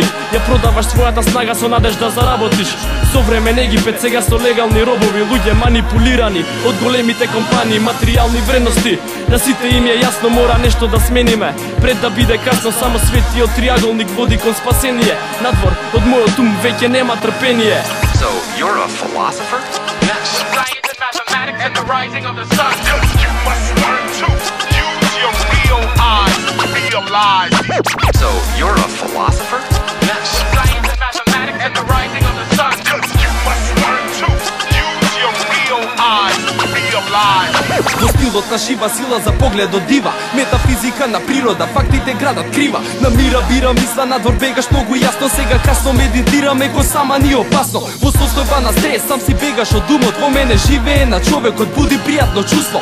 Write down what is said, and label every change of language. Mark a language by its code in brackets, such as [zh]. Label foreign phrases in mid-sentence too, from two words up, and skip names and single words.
[mk] Ја продаваш својата снага со надежда заработиш. Со време Египет сега со легални робови, луѓе манипулирани од големите компании, материјални вредности. На сите им е јасно, мора нешто да смениме. Пред да биде касно, само светиот триаголник води кон спасение. Надвор од мојот ум веќе нема трпение. [en] So, you're a philosopher? Yes. Science and mathematics and the rising of the sun. You must learn to use your real eyes to realize. So, you're a philosopher? Yes. Science and mathematics and the rising of the sun. You must learn to use your real eyes to realize. [mk] Во стилот на шива, сила за погледот дива. Метафизика на природа, фактите градат крива. На мира бира мисла, надвор бегаш многу јасно. Сега касно медитираме, ко сама ни опасно. Во состојба на стрес, сам си бегаш од умот. Во мене живее на човекот, буди пријатно чувство.